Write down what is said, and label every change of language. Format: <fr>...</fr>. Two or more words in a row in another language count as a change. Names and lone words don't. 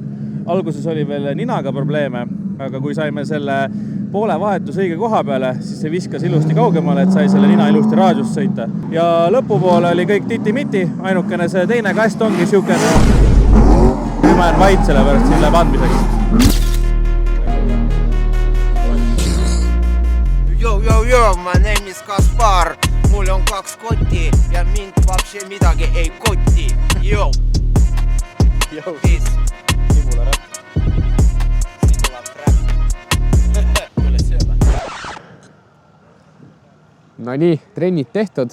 <et>Alguses oli veel ninaga probleeme, aga kui saime selle poole vahetus õige koha peale, siis see viskas ilusti kaugemale, et sai selle nina ilusti raadiust sõita. Ja lõpupoole oli kõik titi-miti, ainukene see teine kast ongi siukene. Nüüd ma jään vait selle pärast siin läheb andmiseks.</et> <en>Yo, my name is Kaspar.</en> <et>Mul on 2 kotti ja mind vapsi midagi ei kotti.</et> <en>Yo. Peace.</en> <et>Sibula räpp. No nii, trennid tehtud.</et>